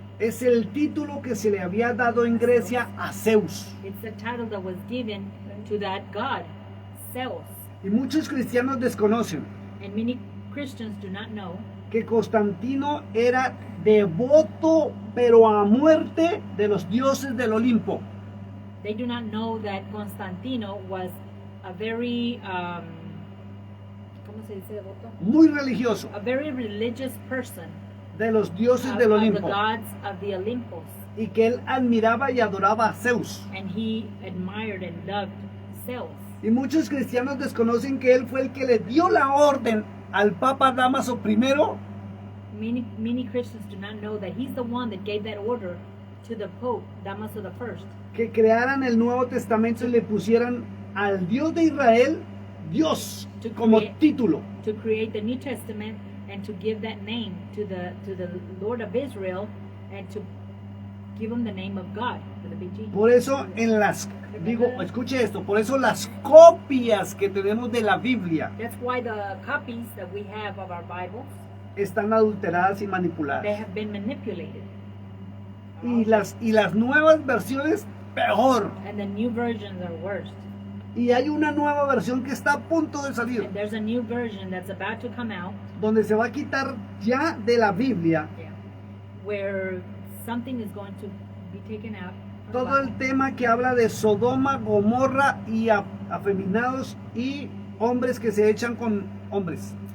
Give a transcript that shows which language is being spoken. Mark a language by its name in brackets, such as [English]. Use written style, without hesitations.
[Spanish] es el título que se le había dado en Grecia a Zeus. [English] it's the title that was given to that God, Zeus. [Spanish] Y muchos cristianos desconocen [English] And many Christians do not know [Spanish] que Constantino era devoto, pero a muerte, de los dioses del Olimpo. [English] They do not know that Constantino was a very, [Spanish] ¿cómo se dice devoto? Muy religioso, [English] A very religious person [Spanish] de los dioses [English] of [Spanish] del [English] the [Spanish] Olimpo. [English] gods of the Olympus. [Spanish] Y que él admiraba y adoraba a Zeus. [English] And he admired and loved Zeus. [Spanish] Y muchos cristianos desconocen que él fue el que le dio la orden al Papa Dámaso I [English] Many Christians do not know that he's the one that gave that order to the Pope, Damaso I, [Spanish] que crearan el Nuevo Testamento y le pusieran al Dios de Israel, Dios, como título. [English] to create the New Testament and to give that name to the Lord of Israel and to give him the name of God with a big G. [Spanish] Por eso escuche esto, por eso las copias que tenemos de la Biblia [English] That's why the copies that we have of our Bibles, [Spanish] están adulteradas y [English] they [Spanish] manipuladas. [English] have been manipulated. [Spanish] Y las nuevas versiones, peor. [English] And the new versions are worse. [Spanish] Y hay una nueva versión que está a punto de salir, [English] And there's a new version that's about to come out [Spanish] donde se va a quitar ya de la Biblia [English] where something is going to be taken out. from the [Spanish] todo el [English] Bible. [Spanish] tema que habla de Sodoma, Gomorra y afeminados y hombres que se echan con hombres.